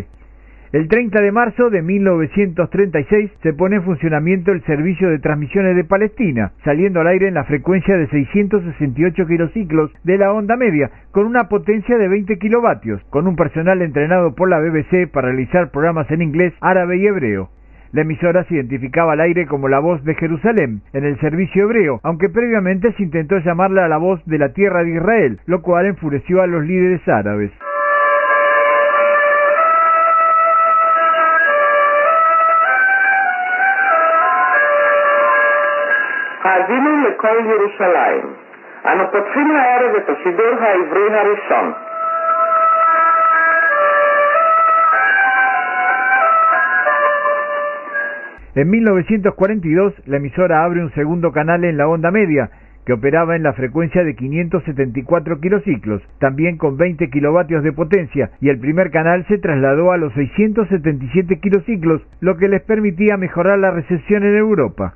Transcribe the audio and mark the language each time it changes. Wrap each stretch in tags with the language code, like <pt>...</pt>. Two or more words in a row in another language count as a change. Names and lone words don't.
<es>El 30 de marzo de 1936 se pone en funcionamiento el servicio de transmisiones de Palestina, saliendo al aire en la frecuencia de 668 kilociclos de la onda media, con una potencia de 20 kilovatios, con un personal entrenado por la BBC para realizar programas en inglés, árabe y hebreo. La emisora se identificaba al aire como la voz de Jerusalén, en el servicio hebreo, aunque previamente se intentó llamarla la voz de la tierra de Israel, lo cual enfureció a los líderes árabes.</es> <he>האזינו לכל ירושלים. אנו פותחים הערב את השידור העברי הראשון.</he> <es>En 1942, la emisora abre un segundo canal en la onda media, que operaba en la frecuencia de 574 kilociclos, también con 20 kilovatios de potencia, y el primer canal se trasladó a los 677 kilociclos, lo que les permitía mejorar la recepción en Europa.</es>